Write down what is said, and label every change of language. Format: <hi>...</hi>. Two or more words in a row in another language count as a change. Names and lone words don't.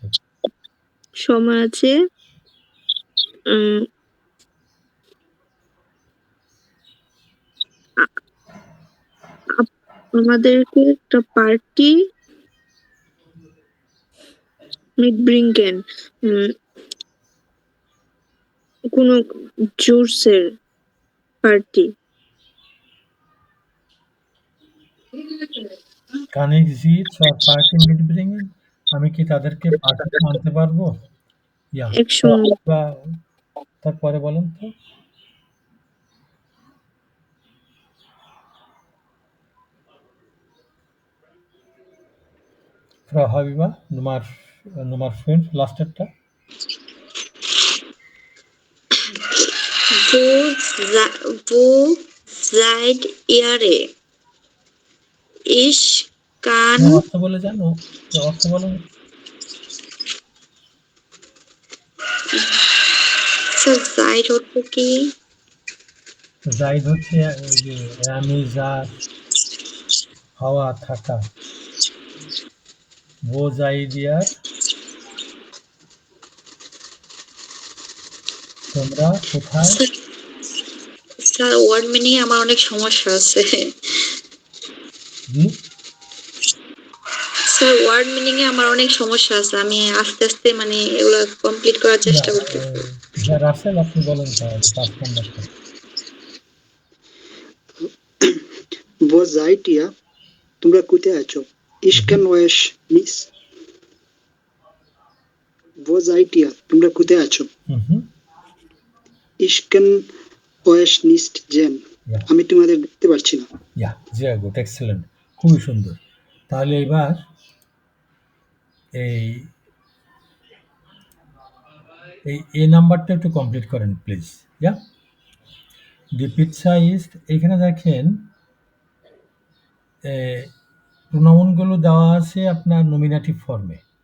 <bn>সময় আছে। আমাদেরকে একটা পার্টি mitbringen, কোনো জুসের পার্টি।</bn> <de>Kann ich die zur Party mitbringen,</de> <bn>আমি কি তাদেরকে পার্টিতে আনতে পারবো? ইয়া, তারপরে বলেন তো।</bn> <de>Frau Habiba, Nummer 5, লাস্টেরটা। Wo seid ihr? Ich kann</de> <bn>অর্থ বলে জানো? অর্থ বলেন। seid অর্থ কি? জাইদ হচ্ছে ওই যে আমি যা হওয়া থাকা। ও জাইদিয়ার তোমরা কোথায়? স্যার</bn> <en>word meaning</en> <bn>আমার অনেক সমস্যা আছে। জি স্যার</bn> <en>word meaning</en> <bn>এ আমার অনেক সমস্যা আছে, আমি আস্তে আস্তে মানে এগুলো কমপ্লিট করার চেষ্টা করতেছি। রাসেল, আপনি বলেন তাহলে 5 নাম্বারটা।</bn> <de>Wo seid ihr?</de> <bn>তোমরা কোথায় আছো?</bn> <de>Ich kann euch nicht. Wo seid ihr?</de> <bn>তোমরা কোথায় আছো?</bn> <de>Ich kann euch nicht sehen.</de> <bn>আমি তোমাদের দেখতে পাচ্ছি না। ইয়া,</bn> <en>very good, excellent,</en> <bn>খুবই সুন্দর। তাহলে এবার এই এ নাম্বারটা একটু কমপ্লিট করেন প্লিজ। ইয়া</bn> <de>die Pizza ist,</de> <bn>এখানে দেখেন প্রোনাউনগুলো দেওয়া আছে আপনার নমিনেটিভ ফর্মে।</bn>